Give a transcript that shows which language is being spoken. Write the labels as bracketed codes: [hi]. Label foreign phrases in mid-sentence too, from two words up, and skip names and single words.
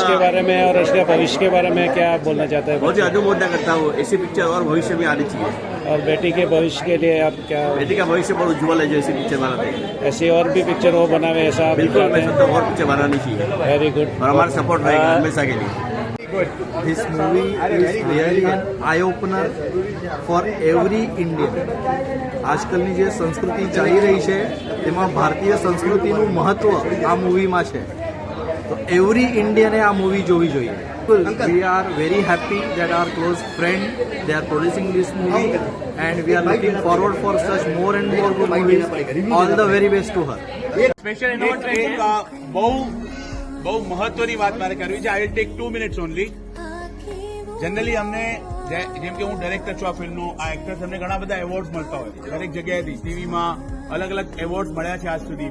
[hi] उसके बारे में और उसके भविष्य के बारे में क्या बोलना चाहते हैं? बहुत ही अनुमोदना करता हूँ. ऐसी पिक्चर और भविष्य में आनी चाहिए. और बेटी के भविष्य के लिए आप क्या? बेटी का भविष्य बहुत उज्ज्वल है जो ऐसी पिक्चर बनाते हैं. ऐसी और भी पिक्चर वो बनावे ऐसा बिल्कुल मैं सबको और पिक्चर बनानी चाहिए. [en] very good. [hi] और हमारा सपोर्ट रहेगा हमेशा के लिए. [en] This movie is really an eye opener for every Indian. [gu] આજકાલની જે સંસ્કૃતિ ચાલી રહી છે તેમાં ભારતીય સંસ્કૃતિનું મહત્વ આ મૂવીમાં છે, તો [en] every Indian [gu] આ મૂવી જોવી જોઈએ. [en] We are very happy that our close friend they are producing this movie and we are looking forward for such more and more good movies. All the very best to her. special annotation [gu] બહુ મહત્વની વાત મારે કરવી છે. [en] I will take 2 minutes only. [gu] જનરલી અમને જેમ કે હું ડાયરેક્ટર છું આ ફિલ્મનો, આ એક્ટર્સ અમને ઘણા બધા એવોર્ડ્સ મળતા હોય દરેક જગ્યાએથી, ટીવીમાં અલગ અલગ એવોર્ડ્સ મળ્યા છે આજ સુધી.